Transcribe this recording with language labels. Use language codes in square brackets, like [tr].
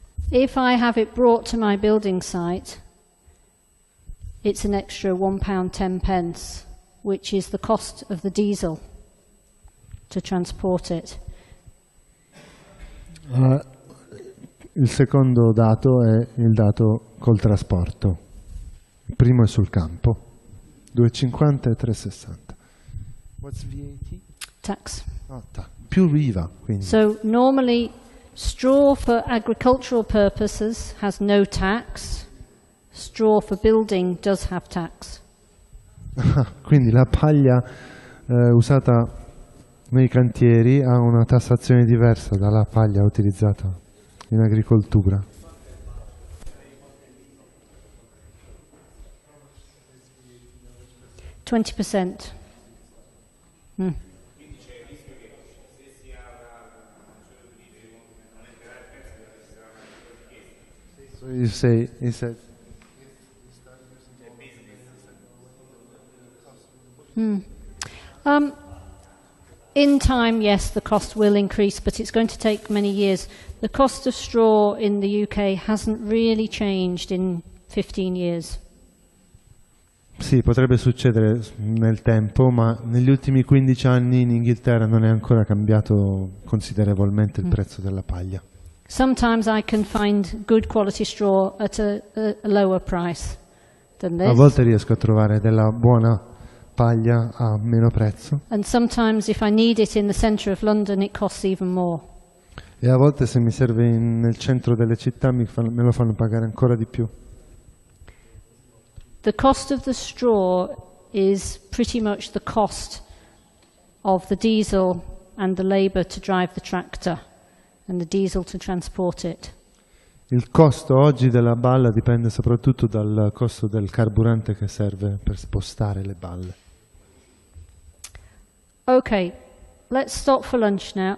[en] If I have it brought to my building site, it's an extra £1.10, which is the cost of the diesel to transport it. [it] Il secondo dato è il dato col trasporto. Il primo è sul campo. 2,50 e 3,60. [en] What's VAT? Tax. [it] Più IVA, quindi. [en] So normally straw for agricultural purposes has no tax. Straw for building does have tax. [it] Quindi la paglia usata nei cantieri ha una tassazione diversa dalla paglia utilizzata in agricoltura. %20. [en] So you said in time, yes, the cost will increase, but it's going to take many years. The cost of straw in the UK hasn't really changed in 15 years. [it] Sì, potrebbe succedere nel tempo, ma negli ultimi 15 anni in Inghilterra non è ancora cambiato considerevolmente il prezzo della paglia. [en] Sometimes I can find good quality straw at a lower price than this. [it] A volte riesco a trovare della buona paglia a meno prezzo. [en] And sometimes if I need it in the centre of London, it costs even more. [it] E a volte se mi serve nel centro delle città me lo fanno pagare ancora di più. [en] The cost of the straw is pretty much the cost of the diesel and the labour to drive the tractor and the diesel to transport it. [it] Il costo oggi della balla dipende soprattutto dal costo del carburante che serve per spostare le balle. [en] Okay, let's stop for lunch now.